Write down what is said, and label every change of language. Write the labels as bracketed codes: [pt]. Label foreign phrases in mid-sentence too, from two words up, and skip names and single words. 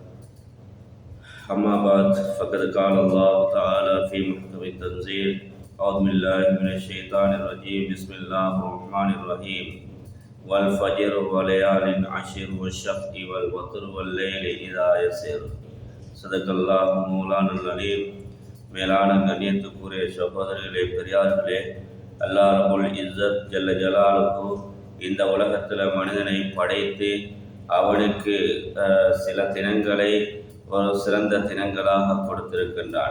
[ar] أما بعد فقد قال الله تعالى في محكم التنزيل: أعوذ بالله من الشيطان الرجيم. بسم الله الرحمن الرحيم. والفجر وليال عشر والشفع والوتر والليل إذا يسر. صدق الله مولانا العليم. [ta] மேலான கண்ணியத்துக்குரிய சகோதரர்களே, பெரியார்களே, [ar] الله رب العزة جل جلاله [ta] இந்த உலகத்தில் மனிதனை படைத்து அவனுக்கு சில தினங்களை ஒரு சிறந்த தினங்களாக கொடுத்திருக்கின்றான்.